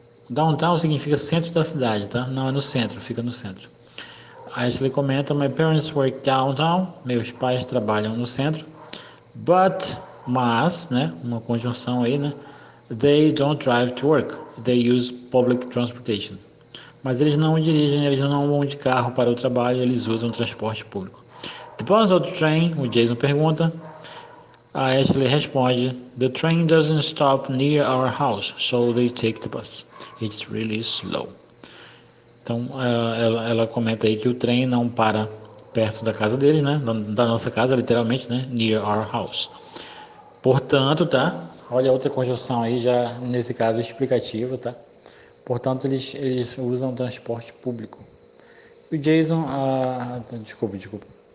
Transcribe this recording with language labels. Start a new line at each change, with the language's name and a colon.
Portuguese: Downtown significa centro da cidade, tá? Não é no centro, fica no centro. A Ashley comenta,
English: my parents work downtown.
Portuguese: Meus pais trabalham no centro. Mas, né? Uma conjunção aí, né?
English: They don't drive to work. They use public transportation.
Portuguese: Mas eles não dirigem, eles não vão de carro para o trabalho, eles usam transporte público.
English: The bus or the train?
Portuguese: O Jason pergunta. A Ashley responde,
English: the train doesn't stop near our house, so they take the bus. It's really slow.
Portuguese: Então, ela comenta aí que o trem não para perto da casa deles, né? Da nossa casa, literalmente, né?
English: Near our house.
Portuguese: Portanto, tá? Olha outra conjunção aí, já nesse caso explicativa, tá? Portanto, eles usam transporte público. O Jason, desculpa.